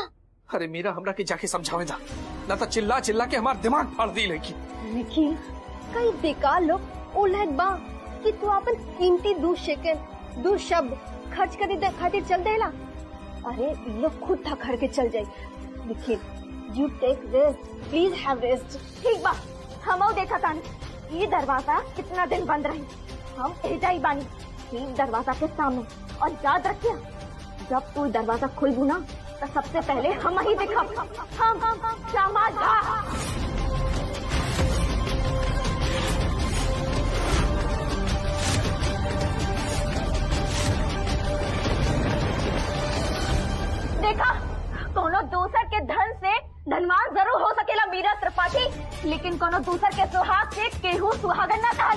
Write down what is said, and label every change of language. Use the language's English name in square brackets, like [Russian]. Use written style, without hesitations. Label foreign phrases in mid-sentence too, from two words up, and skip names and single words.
[Bhojpuri] अरे मीरा हमरा के जाके समझावे जा, ना तो चिल्ला चिल्ला के हमार दिमाग फाड़ दी लड़की। निखिल कई बेकार लोग उलहद बा कि तू अपन कीमती 2 सेकंड 2 शब्द खर्च करे खातिर चल देला। अरे लोग खुद था घर के चल जाए। [English] निखिल you take rest, please have rest. [Bhojpuri] ठीक बा, हम देखा तानी ये दरवाजा कितना दिन बंद रही। हम एजा ही बानी ठीक दरवाजा के सामने, और याद रखिए जब तू दरवाजा खोलबू ना तो सबसे पहले हम ही देखब। हम श्यामा झा। देखा, कोनो दूसर के धन से धनवान जरूर हो सकेला मीरा त्रिपाठी, लेकिन कोनो दूसर के सुहाग से केहू सुहागन ना खाली।